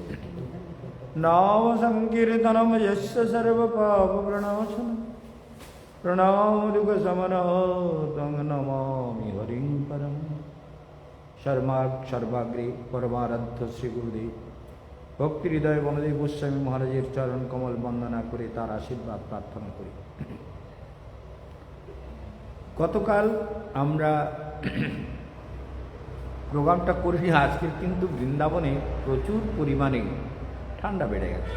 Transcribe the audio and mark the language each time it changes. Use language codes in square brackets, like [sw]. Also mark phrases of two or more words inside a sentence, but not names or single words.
[sa] नामसंकीर्तनं यस्य सर्वपापप्रणाशनं प्रणामदुःखशमनं तं नमामि हरिं परम्। [bn] সর্বাগ্রে পরমারাধ্য শ্রী গুরুদেব ভক্তি হৃদয় বনদেব গোস্বামী মহারাজের চরণ কমল বন্দনা করে তার আশীর্বাদ প্রার্থনা করি। গতকাল আমরা প্রোগ্রামটা করিনি, আজকের কিন্তু বৃন্দাবনে প্রচুর পরিমাণে ঠান্ডা বেড়ে গেছে।